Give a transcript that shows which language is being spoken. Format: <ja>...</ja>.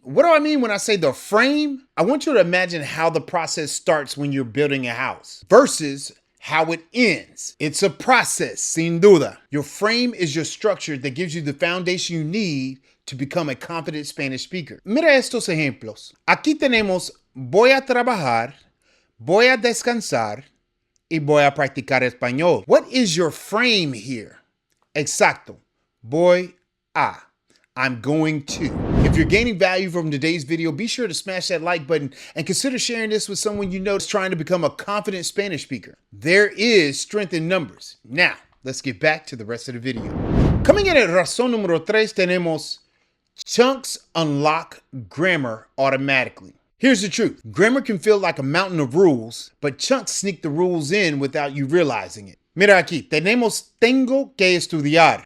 <en>What do I mean when I say the frame? I want you to imagine how the process starts when you're building a house versus how it ends. It's a process,</en> <es>sin duda.</es> <en>Your frame is your structure that gives you the foundation you need to become a confident Spanish speaker.</en> <es>Mira estos ejemplos. Aquí tenemos voy a trabajar, voy a descansar, y voy a practicar español.</es> <en>What is your frame here?</en> <es>Exacto. Voy a.</es> <en>I'm going to. If you're gaining value from today's video, be sure to smash that like button and consider sharing this with someone you know is trying to become a confident Spanish speaker. There is strength in numbers. Now, let's get back to the rest of the video. Coming in at</en> <es>razón número tres, tenemos</es> <en>chunks unlock grammar automatically. Here's the truth. Grammar can feel like a mountain of rules, but chunks sneak the rules in without you realizing it.</en> <es>Mira aquí, tenemos tengo que estudiar.</es>